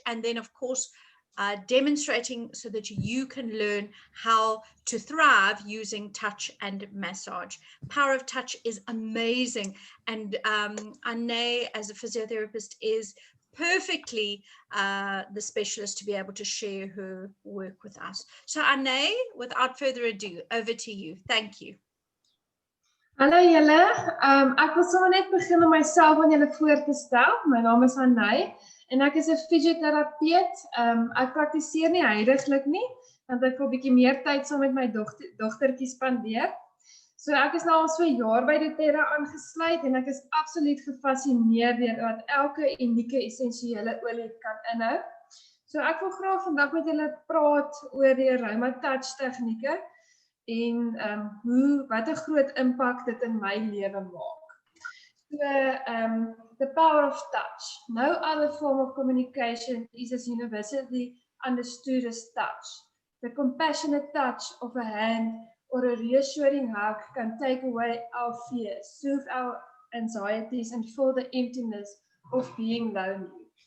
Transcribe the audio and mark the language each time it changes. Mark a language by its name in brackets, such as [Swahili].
[English] And then, of course, demonstrating so that you can learn how to thrive using touch and massage. Power of touch is amazing. And Anne, as a physiotherapist, is perfectly the specialist to be able to share her work with us. So Anne, without further ado, over to you. Thank you. [Afrikaans] Hallo julle, ek wil sommer net begin om myself aan julle voor te stel. My naam is Anne en ek is 'n fisioterapeut. Ek praktiseer nie huidiglik nie, want ek wil 'n bietjie meer tyd saam met my dogtertjie spandeer. So ek is nou al so 'n jaar by doTERRA aangesluit en ek is absoluut gefassineerd deur wat elke unieke essensiële olie kan inhou. So ek wil graag vandag met julle praat oor die aroma touch tegnieke en wat 'n groot impak dit in my lewe maak. [English] So the power of touch. No other form of communication is as universally understood as touch. The compassionate touch of a hand or a reassuring hug can take away our fears, soothe our anxieties and fill the emptiness of being lonely.